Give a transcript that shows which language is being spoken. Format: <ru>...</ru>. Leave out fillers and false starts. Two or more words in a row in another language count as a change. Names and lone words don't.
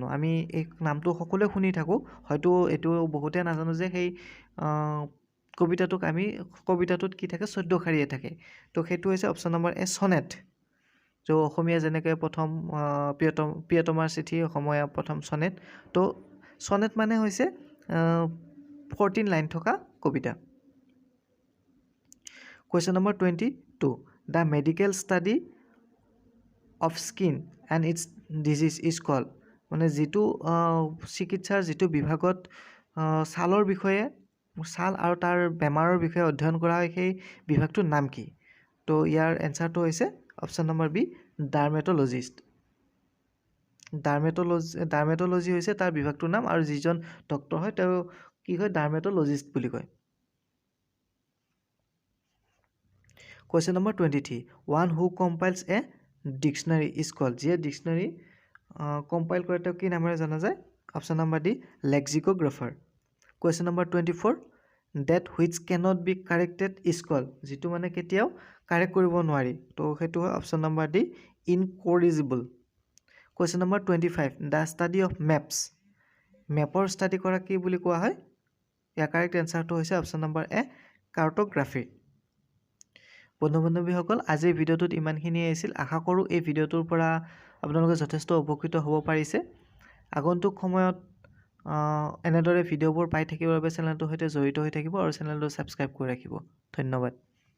<as>আমি এই নামটো সকলোৱে শুনি থাকোঁ, হয়তো এইটো বহুতে নাজানো যে সেই কবিতাটোত কি থাকে 14 শাৰীয়ে থাকে তো সেইটো হৈছে</as> <en>option number A sonnet</en> <as>जो অসমীয়া যেনেকৈ প্ৰথম প্ৰিয়তমাৰ চিঠি অসমীয়া প্ৰথম সনেট তো সনেট মানে হৈছে 14 লাইন থকা কবিতা</as> <en>Question number 22 The medical study of skin and its disease is called</en> <as>মানে যেটো চিকিৎসাৰ যেটো বিভাগত ছালৰ বিষয়ে ছাল আৰু তাৰ বেমাৰৰ বিষয়ে অধ্যয়ন কৰা হয় সেই বিভাগটোৰ নাম কি তো ইয়াৰ এনসাৰটো হৈছে</as> <en>option number B dermatologist</en> <as>ডাৰ্মেটলজি হৈছে তাৰ বিভাগটোৰ নাম আৰু যিজন ডক্টৰ হয় তেওঁ কি হয় ডাৰ্মেটলজিষ্ট বুলি কয়</as> <en>Question number 23 One who compiles a dictionary is called</en> <as>যে</as> <en>dictionary compile</en> <as>কৰে তেওঁ কি নামেৰে জনা যায়</as> <en>option number D lexicographer Question number 24 that which cannot be corrected is called</en> <as>যেটো মানে কেতিয়াও কাৰেক্ট কৰিব নোৱাৰি তো হেতু হয়</as> <en>option number D incorrigible Question number 25 the study of maps</en> <as>মেপৰ ষ্টাডি কৰা কি বুলি কোৱা হয় ইয়াৰ</as> <en>correct answer</en> <as>হৈছে</as> <en>option number A cartography</en> <as>বন্ধু-বান্ধৱীসকল আজিৰ ভিডিঅ'টোত ইমানখিনি আছিল আশা কৰোঁ এই ভিডিঅ'টোৰ পৰা আপোনালোকে যথেষ্ট উপকৃত হ'ব পাৰিছে আগন্তুক সময়ত এনেদৰে ভিডিঅ'বোৰ পাই থাকিবৰ বাবে চেনেলটোৰ সৈতে জড়িত হৈ থাকিব আৰু চেনেলটো ছাবস্ক্ৰাইব কৰি ৰাখিব ধন্যবাদ</as>